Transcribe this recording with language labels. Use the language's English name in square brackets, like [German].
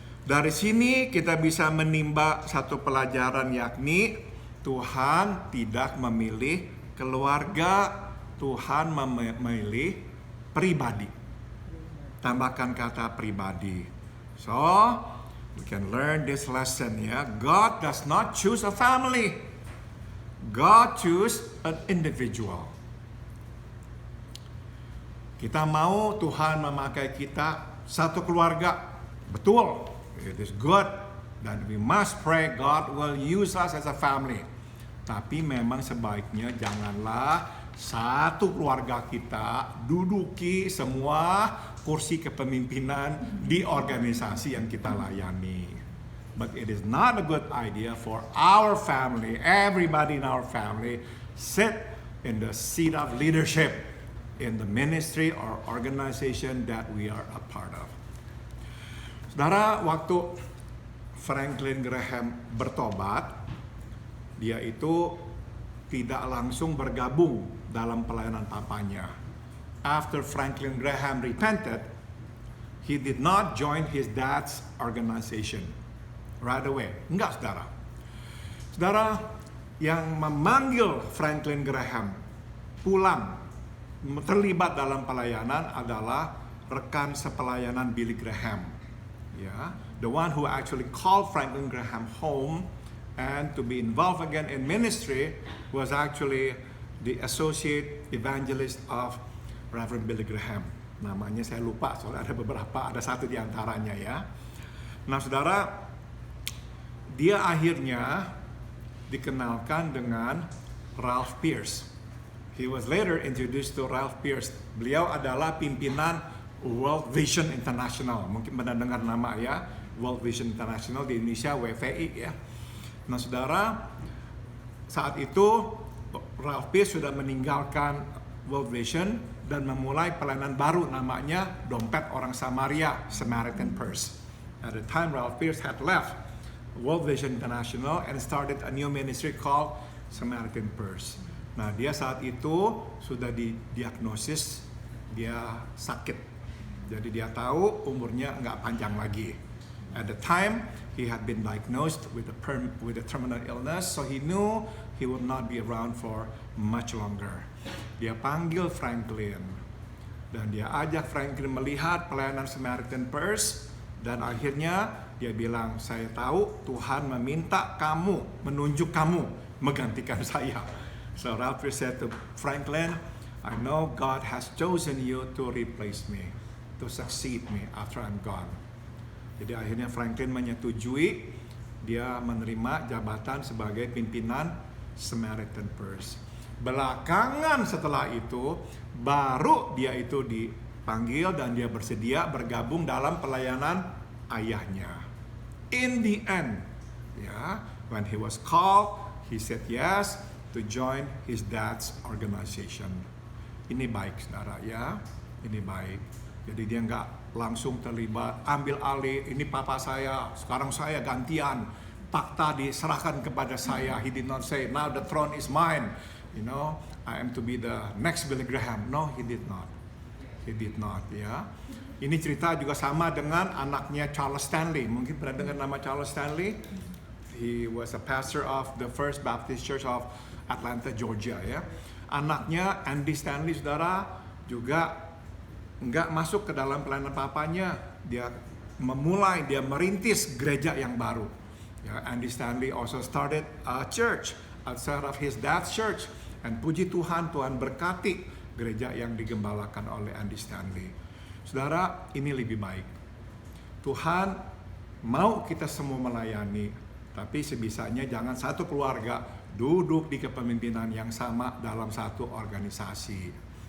[Indonesian] Dari sini kita bisa menimba satu pelajaran, yakni Tuhan tidak memilih keluarga, Tuhan memilih pribadi. Tambahkan kata pribadi. [English] So, we can learn this lesson, ya. God does not choose a family. God choose an individual. [Indonesian] Kita mau Tuhan memakai kita satu keluarga. Betul. [English] It is good. Dan we must pray God will use us as a family. [Indonesian] Tapi memang sebaiknya janganlah satu keluarga kita duduki semua kursi kepemimpinan di organisasi yang kita layani. [English] But it is not a good idea for our family, everybody in our family, sit in the seat of leadership in the ministry or organization that we are a part of. [Indonesian] Saudara, waktu Franklin Graham bertobat, dia itu tidak langsung bergabung dalam pelayanan papanya. [English] After Franklin Graham repented, he did not join his dad's organization right away. [Indonesian] Enggak, saudara. Saudara, yang memanggil Franklin Graham pulang terlibat dalam pelayanan adalah rekan sepelayanan Billy Graham. [English] The one who actually called Franklin Graham home and to be involved again in ministry was actually the associate evangelist of Reverend Billy Graham. [Indonesian] Namanya saya lupa, soalnya ada beberapa, ada satu di antaranya, ya. Nah, saudara, dia akhirnya dikenalkan dengan Ralph Pierce. [English] He was later introduced to Ralph Pierce. [Indonesian] Beliau adalah pimpinan World Vision International. Mungkin pernah dengar nama, ya. World Vision International di Indonesia, WVI, ya. Nah, saudara, saat itu Ralph Pierce sudah meninggalkan World Vision dan memulai pelayanan baru, namanya Dompet Orang Samaria, Samaritan Purse. [English] At the time, Ralph Pierce had left World Vision International and started a new ministry called Samaritan Purse. [Indonesian] Nah, dia saat itu sudah didiagnosis dia sakit. Jadi dia tahu umurnya nggak panjang lagi. [English] At the time, he had been diagnosed with a terminal illness, so he knew he would not be around for much longer. [Indonesian] Dia panggil Franklin, dan dia ajak Franklin melihat pelayanan Samaritan Purse, dan akhirnya dia bilang, saya tahu Tuhan meminta kamu, menunjuk kamu menggantikan saya. [English] So Ralph said to Franklin, I know God has chosen you to replace me, to succeed me after I'm gone. [Indonesian] Jadi akhirnya Franklin menyetujui, dia menerima jabatan sebagai pimpinan Samaritan Purse. Belakangan setelah itu, baru dia itu dipanggil dan dia bersedia bergabung dalam pelayanan ayahnya. [English] In the end, when he was called, he said yes to join his dad's organization. [Indonesian] Ini baik, saudara, ya. Ini baik. Jadi dia nggak langsung terlibat, ambil alih, ini papa saya, sekarang saya gantian, takhta diserahkan kepada saya. [English] He did not say, now the throne is mine, I am to be the next Billy Graham. No, he did not. He did not, ya. [Indonesian] Ini cerita juga sama dengan anaknya Charles Stanley. Mungkin pernah dengar nama Charles Stanley? [English] He was a pastor of the First Baptist Church of Atlanta, Georgia, ya. [Indonesian] Anaknya Andy Stanley, saudara, juga nggak masuk ke dalam pelayanan papanya, dia merintis gereja yang baru. [English] Ya, Andy Stanley also started a church outside of his dad's church, and [Indonesian] puji Tuhan, Tuhan berkati gereja yang digembalakan oleh Andy Stanley. Saudara, ini lebih baik. Tuhan mau kita semua melayani, tapi sebisanya jangan satu keluarga duduk di kepemimpinan yang sama dalam satu organisasi.